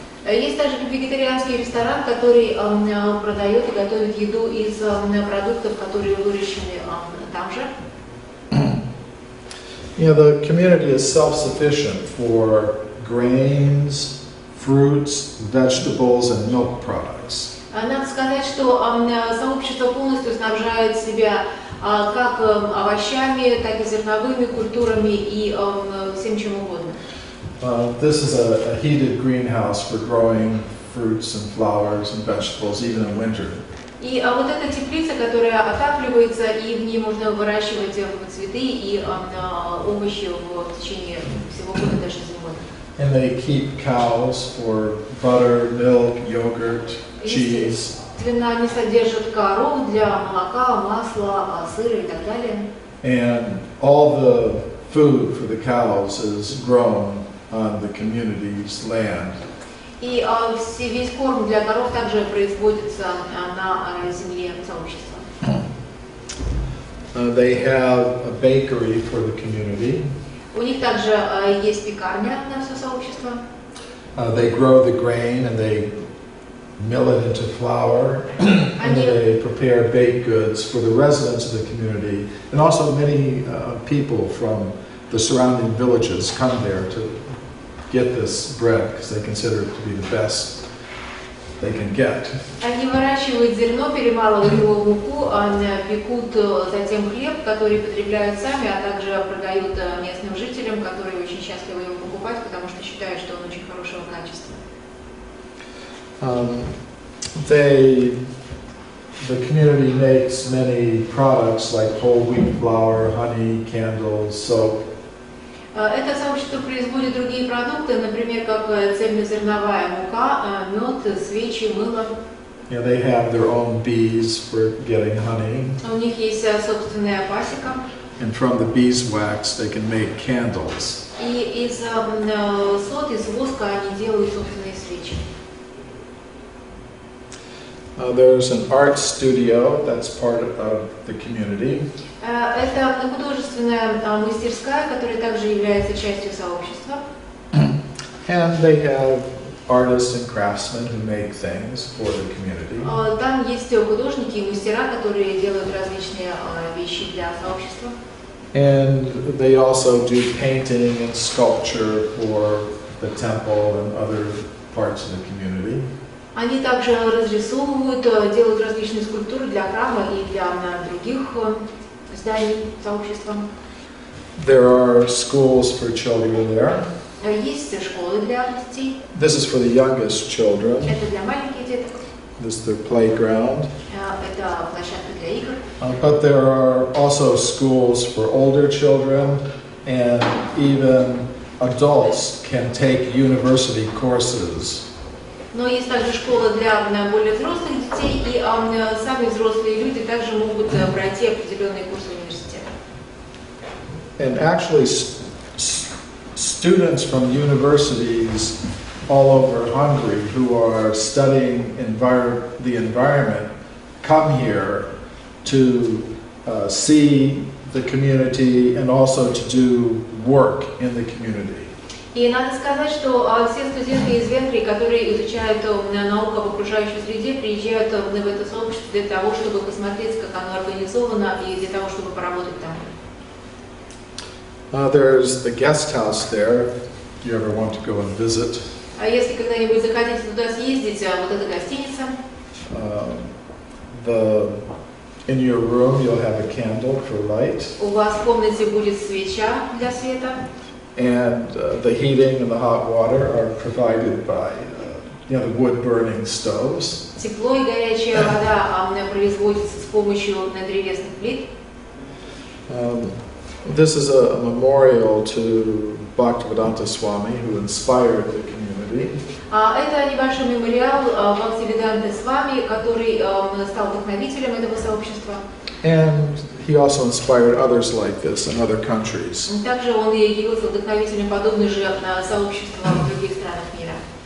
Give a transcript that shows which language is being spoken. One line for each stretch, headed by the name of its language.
Russian: Есть также вегетарианский ресторан, который продает и готовит еду из продуктов, которые выращены там же.
English: You know, the community is self-sufficient for grains, fruits, vegetables, and milk products.
Russian: Надо сказать, что сообщество полностью снабжает себя как овощами, так и зерновыми культурами и всем чем угодно.
English: This is a heated greenhouse for growing fruits and flowers and vegetables, even in winter.
Russian: И вот эта теплица, которая отапливается, и в ней можно выращивать цветы и овощи в течение всего года, даже зимой.
English: And they keep cows for butter, milk, yogurt, cheese.
Russian: Естественно, они содержат коров для молока, масла, сыра и так далее.
English: And all the food for the cows is grown on the community's land.
Russian: И весь корм для коров также производится на земле сообщества.
English: They have a bakery for the community.
Russian: У них также есть пекарня на все сообщество.
English: They grow the grain and they mill it into flour, and they prepare baked goods for the residents of the community, and also many people from the surrounding villages come there to get this bread because they consider it to be the best they can get.
Russian: Они выращивают зерно, перемалывают его в муку, пекут затем хлеб, который потребляют сами, а также продают местным жителям, которые очень счастливы его покупать, потому что считают, что он очень хорошего качества.
English: The community makes many products like whole wheat flour, honey, candles, soap.
Russian: Это сообщество производит другие продукты, например, как цельнозерновая мука, мед, свечи, мыло.
English: Yeah, they have their own bees for getting honey.
Russian: У них есть собственная пасека.
English: And from the beeswax, they can make candles.
Russian: И из сот, из воска они делают собственные свечи.
English: There's an art studio that's part of the community.
Russian: Это художественная мастерская, которая также является частью сообщества.
English: And they have artists and craftsmen who make things for the community.
Russian: Там есть художники и мастера, которые делают различные вещи для сообщества.
English: And they also do painting and sculpture for the temple and other parts of the community.
Russian: Они также разрисовывают, делают различные скульптуры для храма и для других зданий сообщества.
English: There are schools for children there.
Russian: Есть школы для детей.
English: This is for the youngest children.
Russian: Это для маленьких деток.
English: This is their playground.
Russian: Это площадка для игр.
English: But there are also schools for older children, and even adults can take university courses.
Russian: Но есть также школа для более взрослых детей, и сами взрослые люди также могут пройти определенные курсы университета.
English: And actually, students from universities all over Hungary who are studying the environment come here to see the community and also to do work in the community.
Russian: И надо сказать, что все студенты из Венгрии, которые изучают науку об окружающей среде, приезжают в это сообщество для того, чтобы посмотреть, как оно организовано, и для того, чтобы поработать там.
English: There's the guest house there, if you ever want to go and visit.
Russian: А если когда-нибудь захотите туда съездить, вот эта гостиница.
English: In your room, you'll have a candle for light.
Russian: У вас в комнате будет свеча для света.
English: And the heating and the hot water are provided by the wood-burning stoves.
Russian: Тепло и горячая вода производится с помощью древесных плит.
English: This is a memorial to Bhaktivedanta Swami, who inspired the community.
Russian: Это небольшой мемориал Бхактивиданты Свами, который стал вдохновителем этого сообщества.
English: And he also inspired others like this in other countries.
Russian: Также он и явился вдохновителем подобных же сообществ в других странах мира.